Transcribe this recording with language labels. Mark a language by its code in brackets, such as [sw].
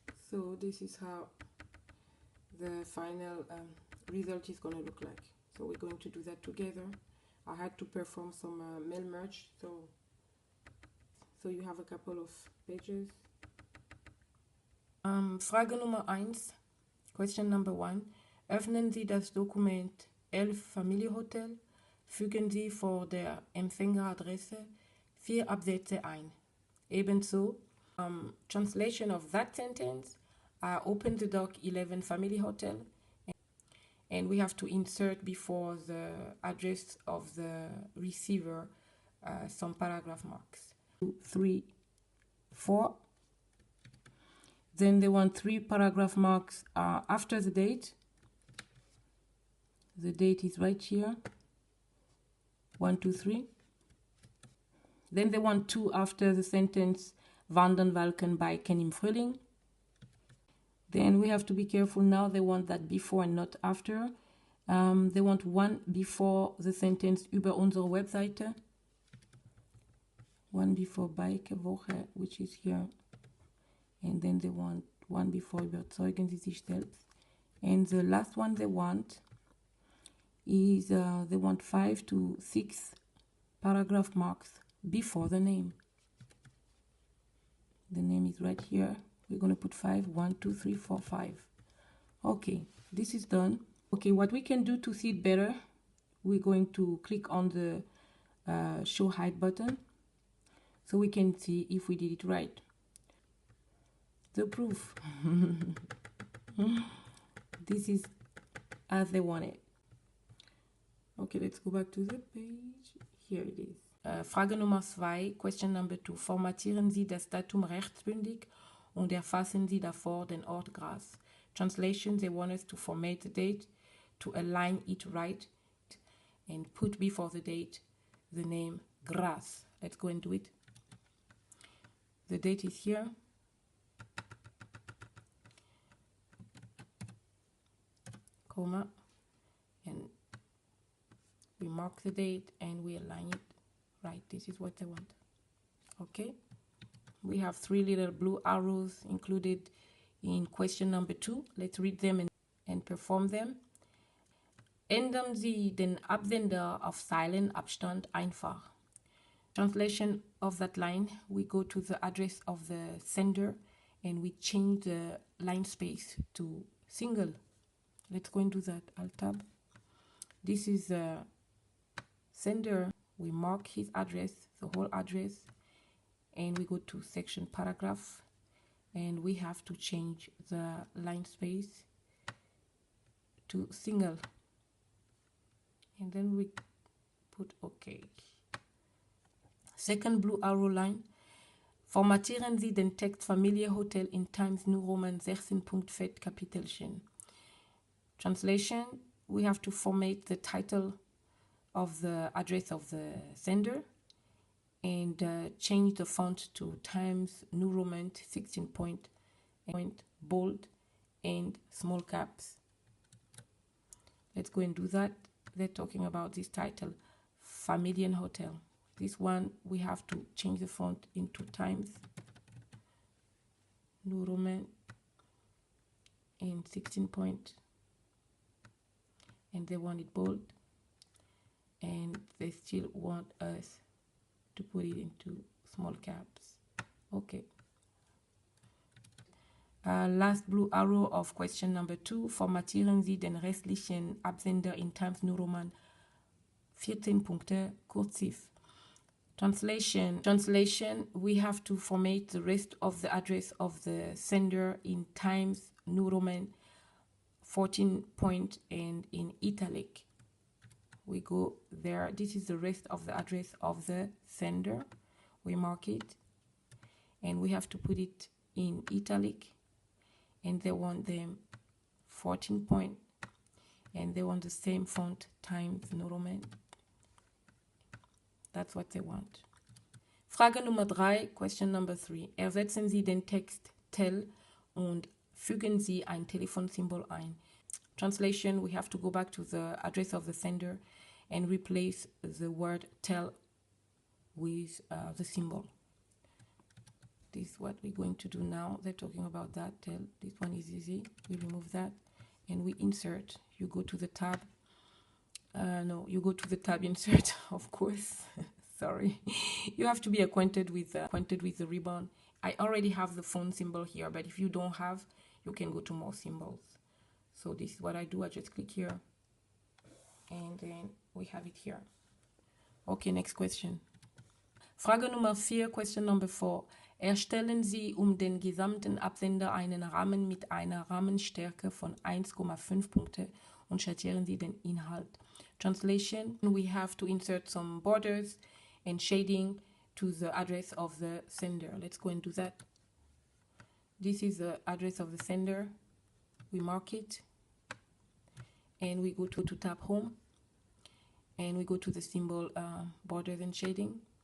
[en] So this is how the final result is going to look like. So we're going to do that together. I had to perform some mail merge, so you have a couple of pages. [de] Frage Nummer 1, [en] question number 1. [de] Öffnen Sie das Dokument 11 Familienhotel. Fügen Sie vor der Empfängeradresse 4 Absätze ein. Ebenso, [en] translation of that sentence, open the doc 11 Family Hotel, and we have to insert before the address of the receiver some paragraph marks. 2, 3, 4. Then they want 3 paragraph marks after the date. The date is right here. 1, 2, 3. Then they want 2 after the sentence [de] Wandern, Walken, Biken im Frühling. [en] Then we have to be careful now. They want that before and not after. They want 1 before the sentence [de] über unsere Webseite. [en] 1 before Bike-Woche, which is here. And then they want 1 before [de] überzeugen Sie sich selbst. [en] And the last one they want is they want 5 to 6 paragraph marks before the name. The name is right here. We're going to put 5. 1, 2, 3, 4, 5. Okay, this is done. Okay, what we can do to see it better, we're going to click on the show hide button so we can see if we did it right. The proof. This is as they want it. Okay, let's go back to the page. Here it is. [de] Frage Nummer 2, [en] question number 2. [de] Formatieren Sie das Datum rechtsbündig und erfassen Sie davor den Ort Graz. [en] Translation, they want us to format the date, to align it right, and put before the date the name Graz. Let's go and do it. The date is here. Comma, and we mark the date and we align it right. This is what I want. Okay, we have 3 little blue arrows included in question number 2. Let's read them and perform them. [de] Ändern Sie den Absender auf Zeilenabstand einfach. [en] Translation of that line, we go to the address of the sender and we change the line space to single. Let's go and do that. Alt tab. This is the sender. We mark his address, the whole address, and we go to section paragraph, and we have to change the line space to single, and then we put OK. Second blue arrow line. [de] Formatieren Sie den Text Familie Hotel in Times New Roman 16 Punkt Fett Kapitelchen. [en] Translation, we have to format the title of the address of the sender and change the font to Times New Roman 16 point, bold and small caps. Let's go and do that. They're talking about this title, Familien Hotel. This one, we have to change the font into Times New Roman and 16 point, and they want it bold, and they still want us to put it into small caps. Okay. Last blue arrow of question number 2. [de] Formatieren Sie den restlichen Absender in Times New Roman 14 Punkte kursiv. [en] Translation, we have to format the rest of the address of the sender in Times New Roman 14 point and in italic. We go there. This is the rest of the address of the sender. We mark it and we have to put it in italic, and they want them 14 point and they want the same font, Times New Roman. That's what they want. [de] Frage Nummer 3, [en] question number 3. [de] Ersetzen Sie den Text tell und fügen Sie ein Telefonsymbol ein. [en] Translation, we have to go back to the address of the sender and replace the word tell with the symbol. This is what we're going to do now. They're talking about that. Tell. This one is easy. We remove that and we insert. You go to the tab. You go to the tab insert, of course. Sorry. You have to be acquainted with the ribbon. I already have the phone symbol here, but if you don't have, you can go to more symbols. So this is what I do. I just click here and then we have it here. Okay, next question. [de] Frage Nummer 4, [en] question number 4. [de] Erstellen Sie den gesamten Absender einen Rahmen mit einer Rahmenstärke von 1,5 Punkte und schattieren Sie den Inhalt. [en] Translation, we have to insert some borders and shading to the address of the sender. Let's go and do that. This is the address of the sender. We mark it and we go to tab home and we go to the symbol borders and shading.